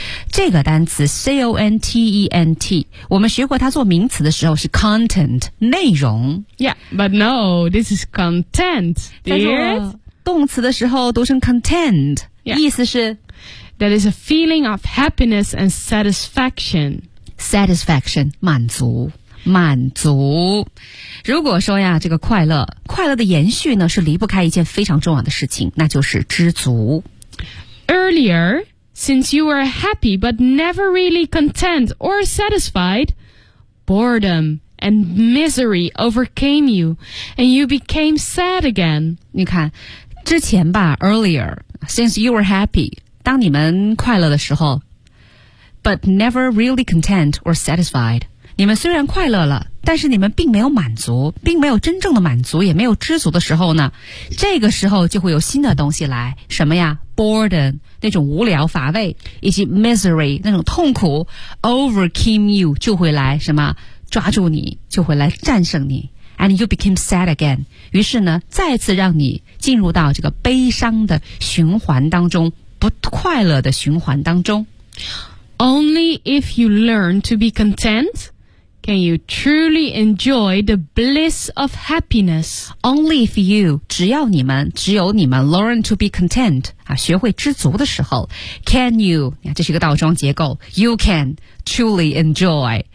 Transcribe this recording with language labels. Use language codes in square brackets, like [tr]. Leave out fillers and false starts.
[zh] 这个单词 C-O-N-T-E-N-T， 我们学过它做名词的时候是 content， 内容。 [en] Yeah, but no, this is content. [zh] 它做动词的时候读成 content， [en] yeah. [zh] 意思是 [en] That is a feeling of happiness and satisfaction. [zh] Satisfaction, 满足。满足。如果说呀，这个快乐的延续呢，是离不开一件非常重要的事情，那就是知足。 [en] Earlier, since you were happy but never really content or satisfied, boredom and misery overcame you, and you became sad again. [zh] 你看，之前吧 [en] ，earlier, since you were happy, [zh] 当你们快乐的时候 [en] ，but never really content or satisfied. [zh] 你们虽然快乐了，但是你们并没有满足，并没有真正的满足，也没有知足的时候呢，这个时候就会有新的东西来，什么呀 ？boredom 那种无聊乏味，以及 misery 那种痛苦 [en] overcame you [zh] 就会来什么抓住你，就会来战胜你 ， [en] and you became sad again。 [zh] 于是呢，再次让你进入到这个悲伤的循环当中，不快乐的循环当中。 [en] Only if you learn to be content. Can you truly enjoy the bliss of happiness? Only if you, [zh] 只有你们 [en] learn to be content, [zh] 啊，学会知足的时候 [en] can you, [zh] 这是一个倒装结构 [en] you can truly enjoy